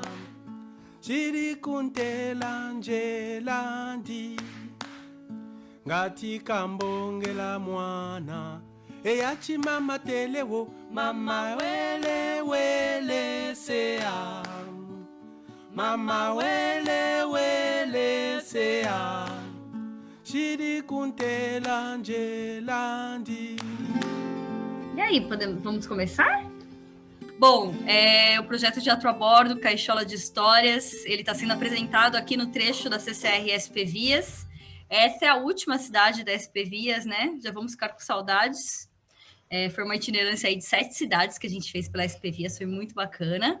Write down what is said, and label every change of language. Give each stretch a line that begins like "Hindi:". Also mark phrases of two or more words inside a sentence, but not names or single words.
Nyanja: shiri kuntela njelandi, ngati kambongela mwana eyati mama telewo, mama wele wele sea, mama wele wele sea, shiri kuntela njelandi.
Portuguese: E aí, vamos começar? Bom, o projeto Teatro a Bordo, Caixola de Histórias, ele está sendo apresentado aqui no trecho da CCR SP Vias. Essa é a última cidade da SP Vias, né? Já vamos ficar com saudades. Foi uma itinerância aí de 7 cidades que a gente fez pela SP Vias, foi muito bacana.